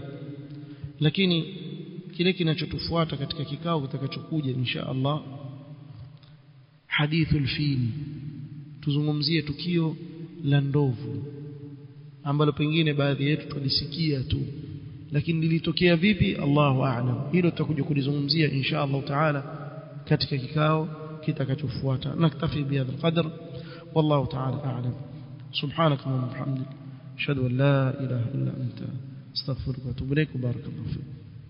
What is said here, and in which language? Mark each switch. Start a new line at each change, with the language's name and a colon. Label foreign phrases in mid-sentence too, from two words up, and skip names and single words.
Swahili: Lakini kile kinachotufuata katika kikao kitakachokuja
Arabic: إن شاء الله, حديث الفيل,
Swahili: tuzungumzie tukio la ndovu ambalo pengine baadhi yetu tulisikia tu, lakini lilitokea vipi
Arabic: الله أعلم.
Swahili: Hilo tutakuja kulizungumzia
Arabic: إن شاء الله تعالى
Swahili: katika kikao kitakachofuata.
Arabic: نكتفي بهذا القدر, والله تعالى أعلم. سبحانك وبحمدك أشهد أن لا إله إلا أنت أستغفرك وأتوب إليك. بارك الله فيك.